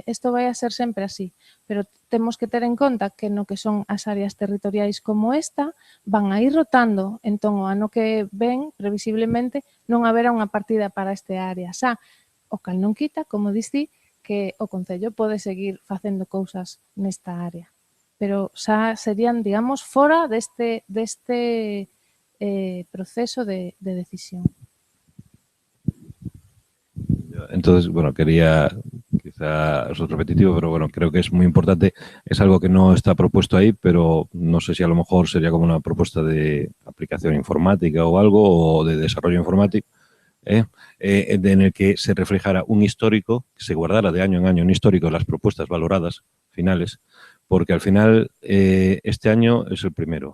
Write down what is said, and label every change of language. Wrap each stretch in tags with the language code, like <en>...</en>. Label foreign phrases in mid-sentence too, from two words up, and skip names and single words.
<gl>Isto vai a ser sempre así, pero temos que ter en conta que no que son as áreas territoriais como esta van a ir rotando, entón o ano que ven, previsiblemente, non haberá unha partida para este área xa, o cal non quita, como diste, que o Concello pode seguir facendo cousas nesta área, pero xa serían, digamos, fora deste proceso de decisión.</gl> <es>Entonces, bueno, quería, quizá es repetitivo, pero bueno, creo que es muy importante. Es algo que no está propuesto ahí, pero no sé si a lo mejor sería como una propuesta de aplicación informática o algo, o de desarrollo informático, en el que se reflejara un histórico, que se guardara de año en año un histórico de las propuestas valoradas finales, porque al final este año es el primero.</es>